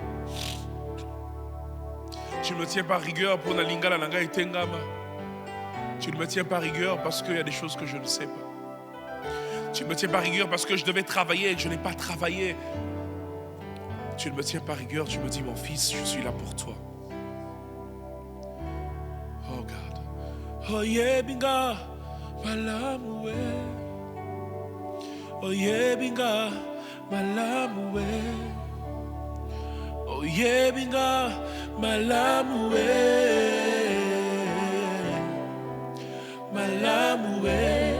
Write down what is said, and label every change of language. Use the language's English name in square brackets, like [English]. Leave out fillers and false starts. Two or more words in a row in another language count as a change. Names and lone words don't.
[French] Tu ne me tiens pas à rigueur pour la lingala nanga et tengama. Tu ne me tiens pas à rigueur parce qu'il y a des choses que je ne sais pas. Tu ne me tiens pas à rigueur parce que je devais travailler et que je n'ai pas travaillé. Tu ne me tiens pas à rigueur, tu me dis mon fils, je suis là pour toi. [English] Oh God. Oh yeah [Lingala] binga malamwe. [English] Oh yeah [Lingala] binga malamwe. [English] Oh yeah [Lingala] binga malamwe. Malamwe.